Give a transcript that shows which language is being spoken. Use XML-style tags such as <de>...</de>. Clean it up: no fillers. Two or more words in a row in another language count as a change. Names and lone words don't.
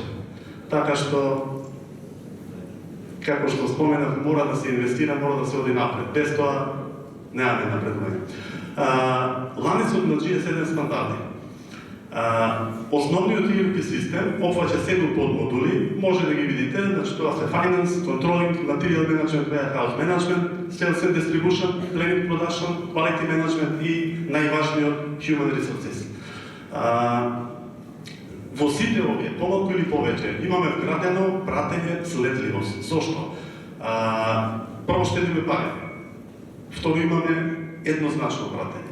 <mk>Така што, како што споменав, мора да се инвестира, мора да се оди напред. Без тоа немаме напредување. Ланицот на G7 стандарди. Основниот ERP систем опфаќа 7 подмодули, може да ги видите, значи тоа се</mk> <en>Finance, Controlling, Material Management, Warehouse Management, Sales and Distribution, Training Production, Quality Management</en> <mk>и најважниот</mk> <en>Human Resources.</en> <mk>Во сите овие, помалку или повеќе, имаме вградено пратење следливост. Зошто? Прво штедиме пари. Второ, имаме еднозначно пратење.</mk>